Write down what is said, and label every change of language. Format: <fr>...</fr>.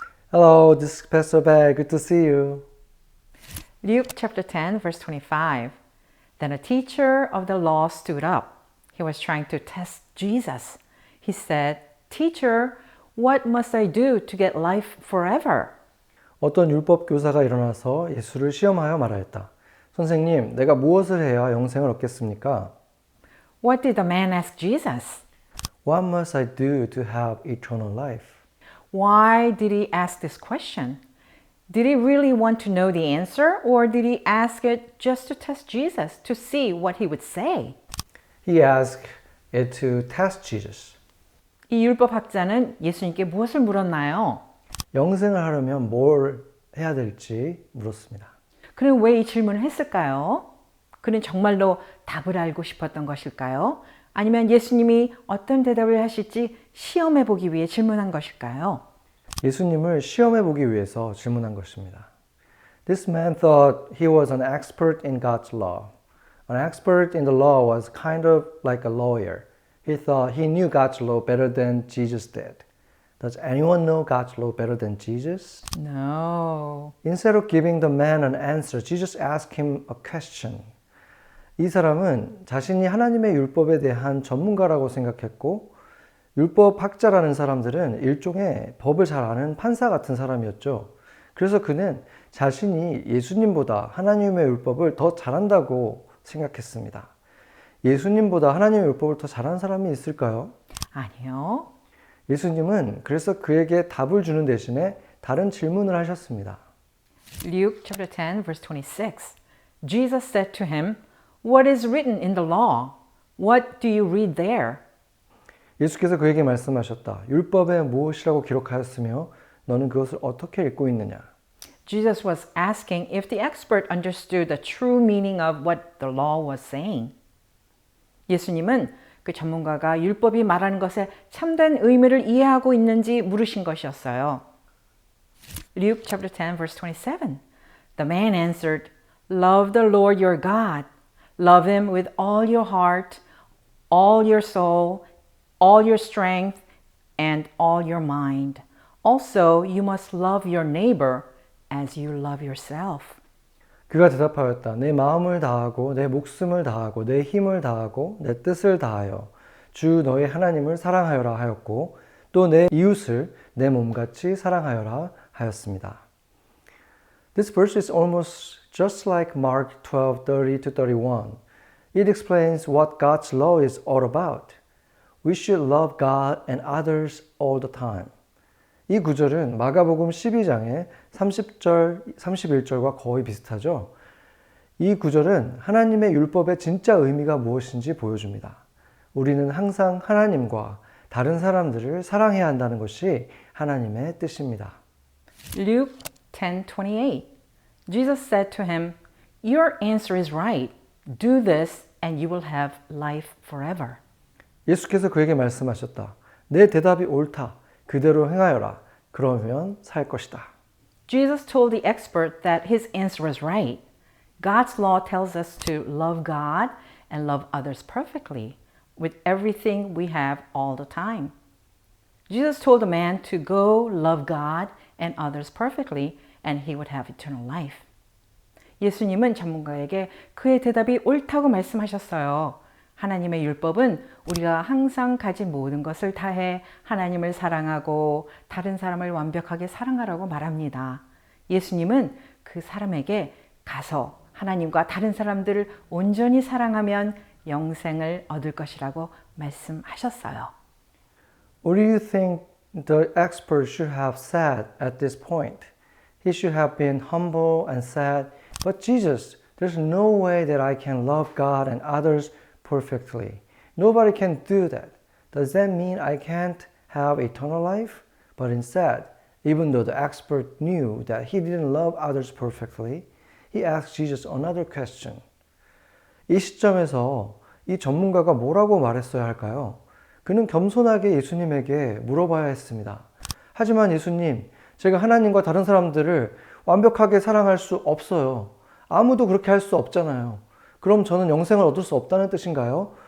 <en>Hello, this is Pastor Bear. Good to see you. Luke chapter 10 verse 25. Then a teacher of the law stood up. He was trying to test Jesus. He said, "Teacher, what must I do to get life forever?"</en> <ko>어떤 율법 교사가 일어나서 예수를 시험하여 말하였다. 선생님, 내가 무엇을 해야 영생을 얻겠습니까?</ko> <en>What did the man ask Jesus? What must I do to have eternal life? Why did he ask this question? Did he really want to know the answer, or did he ask it just to test Jesus to see what he would say? He asked it to test Jesus.</en> <ko>이 율법학자는 예수님께 무엇을 물었나요? 영생을 하려면 뭘 해야 될지 물었습니다. 그는 왜 이 질문을 했을까요? 그는 정말로 답을 알고 싶었던 것일까요? 아니면 예수님이 어떤 대답을 하실지 시험해 보기 위해 질문한 것일까요? 예수님을 시험해 보기 위해서 질문한 것입니다.</ko> <en>This man thought he was an expert in God's law. An expert in the law was kind of like a lawyer. He thought he knew God's law better than Jesus did. Does anyone know God's law better than Jesus? No. Instead of giving the man an answer, Jesus asked him a question.</en> <ko>이 사람은 자신이 하나님의 율법에 대한 전문가라고 생각했고 율법학자라는 사람들은 일종의 법을 잘 아는 판사 같은 사람이었죠. 그래서 그는 자신이 예수님보다 하나님의 율법을 더 잘한다고 생각했습니다. 예수님보다 하나님의 율법을 더 잘하는 사람이 있을까요? 아니요. 예수님은 그래서 그에게 답을 주는 대신에 다른 질문을 하셨습니다.</ko> <en>Luke chapter 10 verse 26. Jesus said to him, "What is written in the law? What do you read there?"</en> <ko>예수께서 그에게 말씀하셨다. 율법에 무엇이라고 기록하였으며 너는 그것을 어떻게 읽고 있느냐?</ko> <en>Jesus was asking if the expert understood the true meaning of what the law was saying.</en> <ko>예수님은 그 전문가가 율법이 말하는 것의 참된 의미를 이해하고 있는지 물으신 것이었어요.</ko> <en>Luke chapter 10 verse 27. The man answered, "Love the Lord your God. Love him with all your heart, all your soul, all your strength, and all your mind. Also, you must love your neighbor as you love yourself."</en> <ko>그가 대답하였다. 내 마음을 다하고 내 목숨을 다하고 내 힘을 다하고 내 뜻을 다하여 주 너의 하나님을 사랑하여라 하였고 또 내 이웃을 내 몸같이 사랑하여라 하였습니다.</ko> <en>This verse is almost just like Mark 12:30 to 31. It explains what God's law is all about. We should love God and others all the time.</en> <ko>이 구절은 마가복음 12장의 30절, 31절과 거의 비슷하죠. 이 구절은 하나님의 율법의 진짜 의미가 무엇인지 보여줍니다. 우리는 항상 하나님과 다른 사람들을 사랑해야 한다는 것이 하나님의 뜻입니다.</ko> <en>Luke 10:28. Jesus said to him, "Your answer is right. Do this and you will have life forever.</en> <ko>예수께서 그에게 말씀하셨다. 내 대답이 옳다. 그대로 행하여라. 그러면 살 것이다.</ko> <en>Jesus told the expert that his answer was right. God's law tells us to love God and love others perfectly with everything we have all the time. Jesus told the man to go love God and others perfectly and he would have eternal life.</en> <ko>예수님은 전문가에게 그의 대답이 옳다고 말씀하셨어요. 하나님의 율법은 우리가 항상 가진 모든 것을 다해 하나님을 사랑하고 다른 사람을 완벽하게 사랑하라고 말합니다. 예수님은 그 사람에게 가서 하나님과 다른 사람들을 온전히 사랑하면 영생을 얻을 것이라고 말씀하셨어요.</ko> <en>What do you think the expert should have said at this point? He should have been humble and said, "But Jesus, there's no way that I can love God and others perfectly. Nobody can do that. Does that mean I can't have eternal life?" But instead, even though the expert knew that he didn't love others perfectly, he asked Jesus another question.</en> <ko>이 시점에서 이 전문가가 뭐라고 말했어야 할까요? 그는 겸손하게 예수님에게 물어봐야 했습니다. 하지만 예수님, 제가 하나님과 다른 사람들을 완벽하게 사랑할 수 없어요. 아무도 그렇게 할 수 없잖아요. 그럼 저는 영생을 얻을 수 없다는 뜻인가요?</ko>